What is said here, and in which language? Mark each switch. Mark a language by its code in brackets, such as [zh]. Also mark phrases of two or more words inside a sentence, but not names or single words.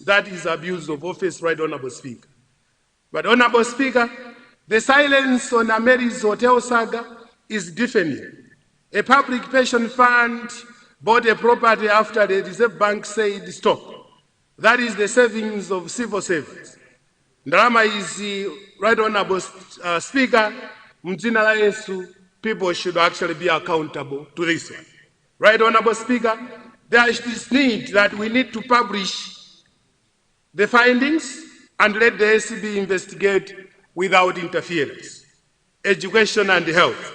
[en] That is abuse of office, right, Honorable Speaker. But, Honorable Speaker, the silence on Ameri's hotel saga is deafening. A public pension fund bought a property after the Reserve Bank said stop. That is the savings of civil servants. Ndalama is, right, Honorable Speaker, [ny] mdzina la Yesu, [en] people should actually be accountable to this one. Right, Honorable Speaker, there is this need that we need to publish the findings and let the ACB investigate without interference. Education and health.